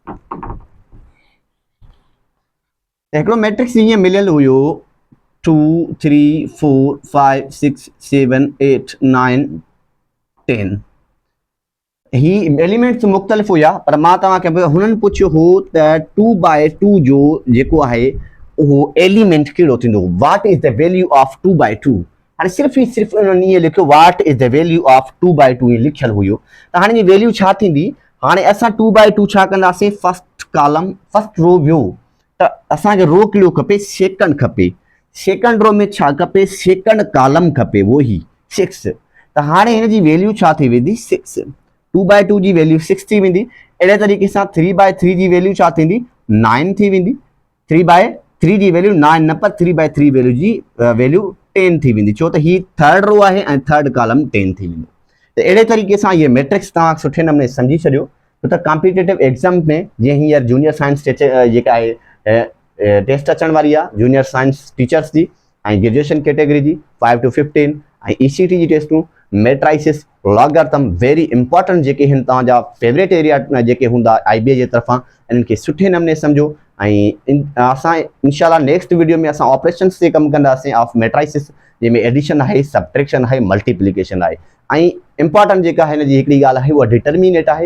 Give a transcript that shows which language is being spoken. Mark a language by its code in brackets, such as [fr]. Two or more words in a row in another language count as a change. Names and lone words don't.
[sd] हिकिड़ो मैट्रिक्स ईअं मिलियल हुयो 2 3 4 5 6 7 8 9 10। ही एलिमेंट्स मुख़्तलिफ़ हुया, पर मां तव्हांखे हुननि पुछियो हो त 2/2 जो जेको आहे उहो एलिमेंट कहिड़ो थींदो, [en] what is the value of 2/2. [sd] हाणे सिर्फ़ु उन्हनि ईअं लिखियो [en] what is the value of 2/2 [sd] ईअं लिखियलु हुयो, त हाणे जी वैल्यू छा थींदी। हाणे असां 2/2 छा कंदासीं, [en] first column first row [sd] वियो, त असांखे रो कहिड़ो खपे, सेकंड खपे। सेकंड रो में छा खपे, [en] second column [sd] खपे, वो ही 6। त हाणे हिन जी वैल्यू छा थी वेंदी, 6। 2/2 जी वैल्यू 6 थी वेंदी। अहिड़े तरीक़े सां 3/3 जी वैल्यू छा थींदी, 9 थी वेंदी। 3/3 जी वैल्यू 9 न, पर 3/3 वैल्यू जी वैल्यू 10 थी वेंदी, छो त ही [en] third row [sd] आहे ऐं [en] third column [sd] 10 थी वेंदो। त अहिड़े तरीक़े सां इहे मैट्रिक्स तव्हां सुठे नमूने सम्झी छॾियो, छो त [en] competitive exam [sd] में जीअं हींअर [en] junior science [sd] जेका आहे टेस्ट अचण वारी आहे, [en] junior science teachers [sd] जी ऐं [en] graduation category [sd] जी 5 to 15 ऐं ECT जी टेस्टूं, [en] matrices, logarithm, very important [sd] जेके आहिनि तव्हांजा [en] favourite area [sd] जेके हूंदा IBA जे तरफ़ां, इन्हनि खे सुठे नमूने सम्झो। ऐं असां इंशाल्लाह [en] next video [sd] में असां ऑपरेशन्स ते कमु कंदासीं [en] of matrices, [sd] जंहिंमें एडिशन आहे, सब्ट्रैक्शन आहे, मल्टीप्लिकेशन आहे, ऐं इंपॉर्टेंट जेका हिन जी हिकिड़ी ॻाल्हि आहे उहा डिटर्मिनेट आहे।